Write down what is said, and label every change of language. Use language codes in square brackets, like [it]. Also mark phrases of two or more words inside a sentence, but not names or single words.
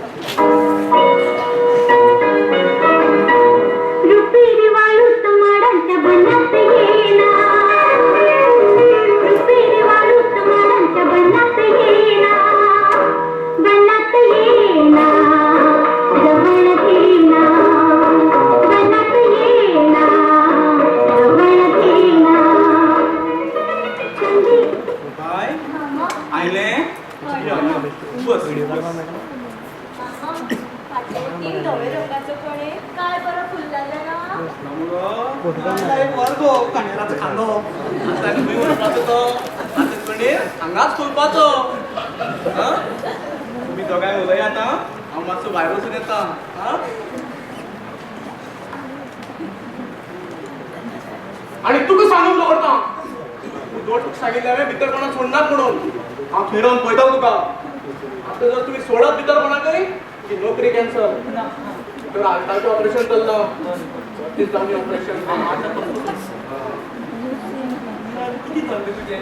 [mr] रुपेरी वाळूत माडांच्या बनात येना रुपेरी वाळूत माडांच्या बनात येना बनात येना जवळ घेना बनात येना जवळ घेना [kok] काय मामा आयले बस [mr] तीन धवे रंगाचं पण आहे काय बरं फुललेलं ना [kok] एक वर्गो कणेराचो खांदो आता तुम्ही म्हणपाचो तो आता कणेर हांगाच फुलपाचो तुम्ही दोगांय उलय आता हांव मातसो भायर वचून येता आणि तुका सांगून दवरता दोट सांगितले हांवें भितर कोणाक सोडनात म्हणून हांव फिरोवन पळयता तुका आता जर तुम्ही सोडत भितर कोणाकय की नोकरी कॅन्सल तर आल्ताचें ऑपरेशन चल्लां तीच जावनी ऑपरेशन किती चल्लें तुजें